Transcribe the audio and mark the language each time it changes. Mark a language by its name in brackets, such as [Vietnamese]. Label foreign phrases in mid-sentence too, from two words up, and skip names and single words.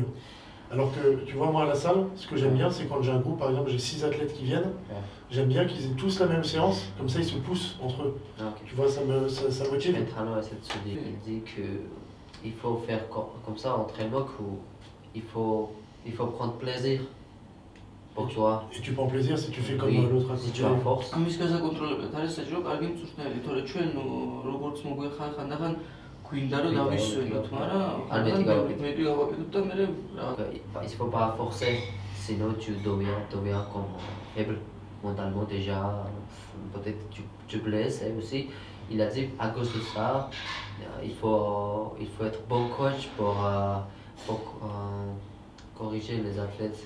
[French] Alors que, tu vois, moi à la salle, ce que j'aime bien, c'est quand j'ai un groupe, par exemple, j'ai 6 athlètes qui viennent, j'aime bien qu'ils aient tous la même séance, comme ça ils se poussent entre eux. Okay. Tu vois, ça motive. L'entraîneur essaie de se dire, il dit qu'il faut faire comme ça, entraînement, qu'il faut prendre plaisir pour toi. Et tu prends plaisir si tu fais comme l'autre à côté. Si tu as force. [Georgian] ამის გასაკონტროლებად არის საჭირო კარგი მწვრთნელი, თორე ჩვენ როგორც მოგვეხარ ხანდახან გვინდა რომ დავისვენოთ, მაგრამ მეტი გავაკეთოთ და მე [French] Il faut pas forcer, sinon tu deviens comme faible mentalement déjà, peut-être tu blesses aussi. Il a dit à cause de ça, il faut être bon coach pour corriger les athlètes.